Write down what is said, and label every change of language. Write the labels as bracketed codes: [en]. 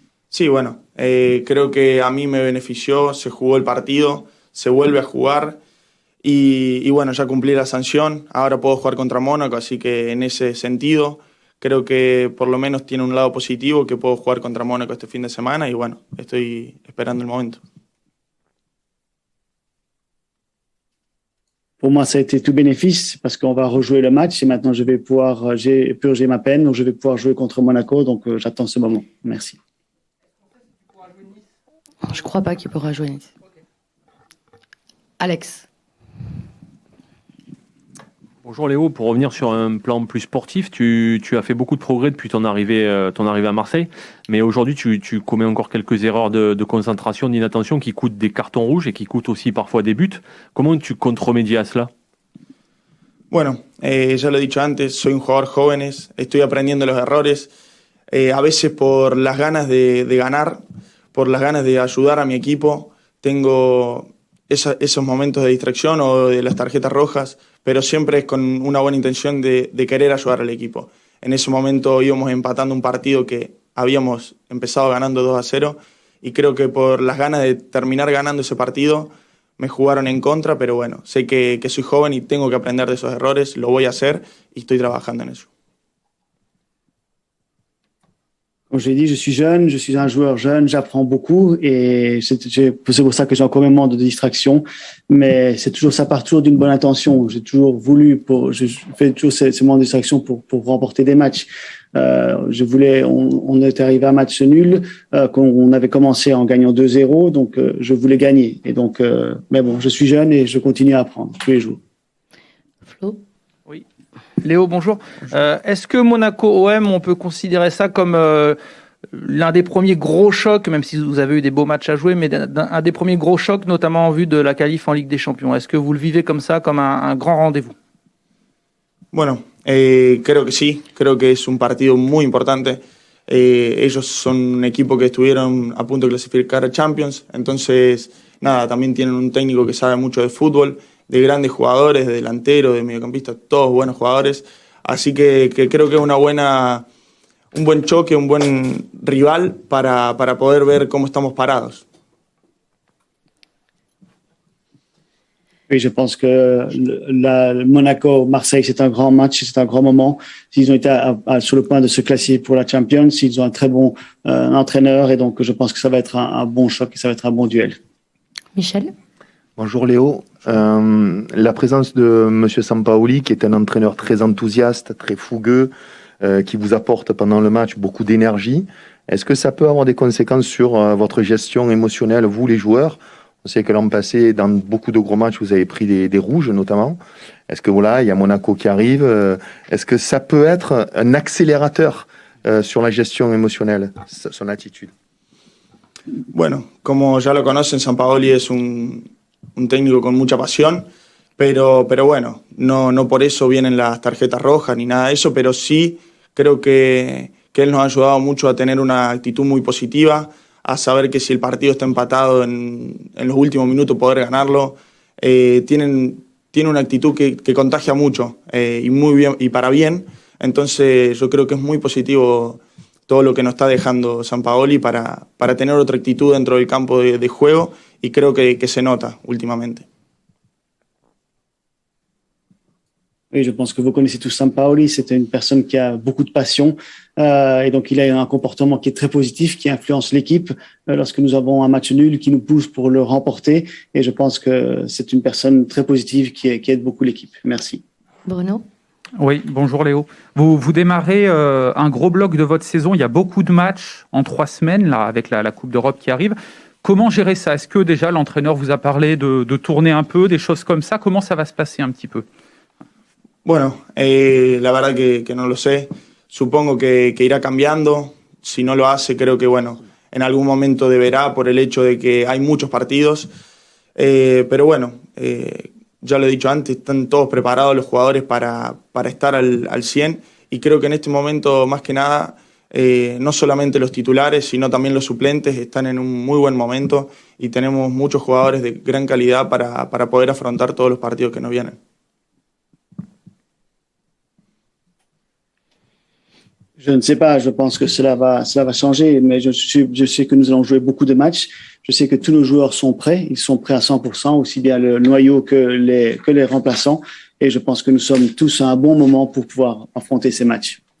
[es] Sí, bueno, creo que a mí me benefició, se jugó el partido, se vuelve a jugar y bueno, ya cumplí la sanción, ahora puedo jugar contra Mónaco, así que en ese sentido creo que por lo menos tiene un lado positivo que puedo jugar contra Mónaco este fin de semana y bueno, estoy esperando el momento. [fr] Pour moi, ça a été tout bénéfice parce qu'on va rejouer le match et maintenant j'ai purgé ma peine, donc je vais pouvoir jouer contre Monaco, donc j'attends ce moment. Merci. Je ne crois pas qu'il pourra jouer Nice. Alex. Bonjour Léo, pour revenir sur un plan plus sportif, tu as fait beaucoup de progrès depuis ton arrivée à Marseille, mais aujourd'hui tu commets encore quelques erreurs de concentration, d'inattention qui coûtent des cartons rouges et qui coûtent aussi parfois des buts. Comment tu comptes remédier à cela? [es] Bueno, ya lo he dicho antes, soy un jugador joven, estoy aprendiendo los errores, a veces por las ganas de ganar, por las ganas de ayudar a mi equipo, tengo esos momentos de distracción o de las tarjetas rojas, pero siempre es con una buena intención de querer ayudar al equipo. En ese momento íbamos empatando un partido que habíamos empezado ganando 2-0 y creo que por las ganas de terminar ganando ese partido me jugaron en contra, pero bueno, sé que soy joven y tengo que aprender de esos errores, lo voy a hacer y estoy trabajando en eso. [fr] Comme je l'ai dit, je suis jeune, je suis un joueur jeune, j'apprends beaucoup et c'est pour ça que j'ai encore un moment de distraction. Mais c'est toujours, ça part toujours d'une bonne intention. J'ai toujours voulu, je fais toujours ces moments de distraction pour remporter des matchs. On est arrivé à un match nul, qu'on avait commencé en gagnant 2-0, donc je voulais gagner. Et donc, mais bon, je suis jeune et je continue à apprendre tous les jours. Flo? Oui. Léo, bonjour. Est-ce que Monaco-OM, on peut considérer ça comme l'un des premiers gros chocs, même si vous avez eu des beaux matchs à jouer, mais un des premiers gros chocs, notamment en vue de la qualif en Ligue des Champions? Est-ce que vous le vivez comme ça, comme un grand rendez-vous? [es] Bueno, creo que sí, creo que es un partido muy importante. Ellos son un equipo que estuvieron a punto de clasificar a Champions, entonces nada, también tienen un técnico que sabe mucho de fútbol, de grandes jugadores, de delanteros, de mediocampistas, todos buenos jugadores, así que creo que es un buen choque, un buen rival para poder ver cómo estamos parados. [fr] Oui, je pense que Monaco-Marseille, c'est un grand match, c'est un grand moment. Ils ont été sur le point de se classer pour la Champions. Ils ont un très bon entraîneur et donc je pense que ça va être un bon choc et ça va être un bon duel. Michel? Bonjour Léo. La présence de M. Sampaoli, qui est un entraîneur très enthousiaste, très fougueux, qui vous apporte pendant le match beaucoup d'énergie, est-ce que ça peut avoir des conséquences sur votre gestion émotionnelle, vous les joueurs? On sait que l'an passé, dans beaucoup de gros matchs, vous avez pris des rouges notamment. Est-ce que voilà, il y a Monaco qui arrive. Est-ce que ça peut être un accélérateur sur la gestion émotionnelle, son attitude? [es] Bueno, como ya lo conocen, Sampaoli es un técnico con mucha pasión, pero bueno, no por eso vienen las tarjetas rojas ni nada de eso, pero sí creo que él nos ha ayudado mucho a tener una actitud muy positiva, a saber que si el partido está empatado en los últimos minutos poder ganarlo. Tiene una actitud que contagia mucho y muy bien y para bien. Entonces yo creo que es muy positivo todo lo que nos está dejando Sampaoli para tener otra actitud dentro del campo de juego y creo que se nota últimamente. [fr] Oui, je pense que vous connaissez tous Sampaoli. C'est une personne qui a beaucoup de passion et donc il a un comportement qui est très positif, qui influence l'équipe lorsque nous avons un match nul, qui nous pousse pour le remporter. Et je pense que c'est une personne très positive qui aide beaucoup l'équipe. Merci. Bruno? Oui, bonjour Léo. Vous démarrez un gros bloc de votre saison. Il y a beaucoup de matchs en 3 semaines là, avec la Coupe d'Europe qui arrive. Comment gérer ça? Est-ce que déjà l'entraîneur vous a parlé de tourner un peu, des choses comme ça? Comment ça va se passer un petit peu? [es] Bueno, la verdad que no lo sé. Supongo que irá cambiando. Si no lo hace, creo que bueno, en algún momento deberá por el hecho de que hay muchos partidos. Pero bueno, ya lo he dicho antes, están todos preparados los jugadores para estar al 100 y creo que en este momento, más que nada, no solamente los titulares, sino también los suplentes están en un muy buen momento y tenemos muchos jugadores de gran calidad para poder afrontar todos los partidos que nos vienen. [fr] Je ne sais pas, je pense que cela va changer, mais je sais que nous allons jouer beaucoup de matchs. Je sais que tous nos joueurs sont prêts, ils sont prêts à 100%, aussi bien le noyau que les remplaçants. Et je pense que nous sommes tous à un bon moment pour pouvoir affronter ces matchs.